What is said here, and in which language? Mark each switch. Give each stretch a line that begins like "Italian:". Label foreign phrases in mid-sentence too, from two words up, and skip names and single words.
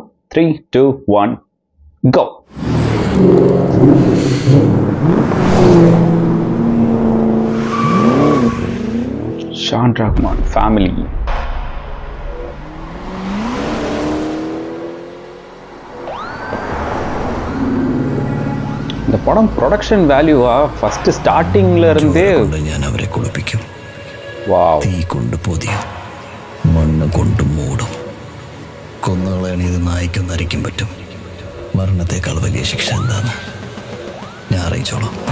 Tamil: 3, 2, 1 go. ஷான் ரஹ்மான் ஃபேமிலி. இந்த படம்
English: production value first starting
Tamil: இருந்தே
Malayalam: ഞാൻ അവരെ കുളിപ്പിക്കും. വാവ്. തീ കൊണ്ട് പൊതിയും, മണ്ണ് കൊണ്ട് മൂടും. കൊന്നുകളയാൻ ഇത് നായ്ക്കും നരിക്കും പറ്റും. മരണത്തെക്കാൾ വലിയ ശിക്ഷ എന്താണ് ഞാൻ അറിയിച്ചോളാം.